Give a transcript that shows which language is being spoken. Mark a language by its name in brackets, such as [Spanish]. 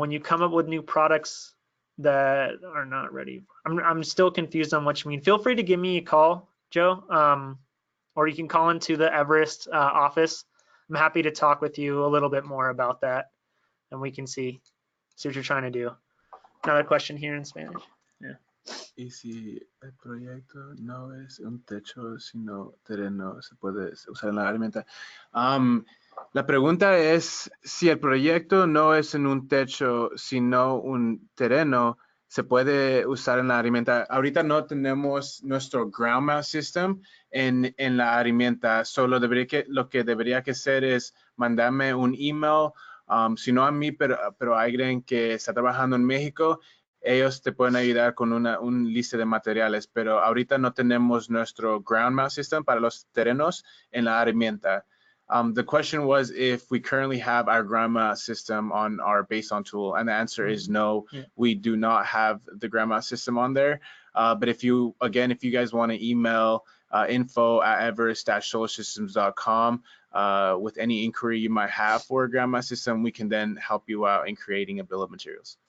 [English] When you come up with new products that are not ready, I'm still confused on what you mean. Feel free to give me a call, Joe, or you can call into the Everest office. I'm happy to talk with you a little bit more about that, and we can see what you're trying to do. Another question here in Spanish. Yeah. [Spanish] Y si el proyecto no es un techo, sino terreno, se puede usar en la herramienta. La pregunta es si el proyecto no es en un techo, sino un terreno, se puede usar en la herramienta. Ahorita no tenemos nuestro ground mount system en la herramienta. Solo lo que debería que hacer es mandarme un email, si no a mí, pero a alguien que está trabajando en México. Ellos te pueden ayudar con un lista de materiales, pero ahorita no tenemos nuestro ground mount system para los terrenos en la herramienta. [English] The question was if we currently have our ground mount system on our base on tool, and the answer is no. Yeah. We do not have the ground mount system on there. But if you guys want to email info@everest-solarsystems.com with any inquiry you might have for a ground mount system, we can then help you out in creating a bill of materials.